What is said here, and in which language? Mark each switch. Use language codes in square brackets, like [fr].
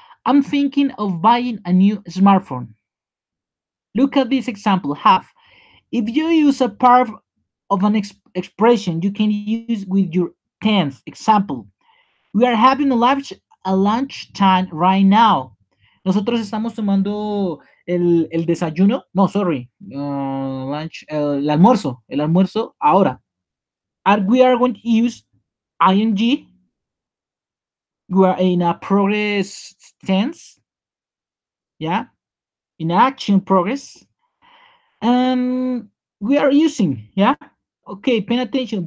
[en] I'm thinking of buying a new smartphone. Look at this example. Have. If you use a part of an expression, you can use with your tense. Example: we are having a lunch time right now. [es] Nosotros estamos tomando el desayuno. [en] No, sorry. [es] Lunch, el almuerzo ahora. [en] And we are going to use ing. We are in a progress tense. Yeah. In action progress. And we are using. Yeah. Okay. Pay attention.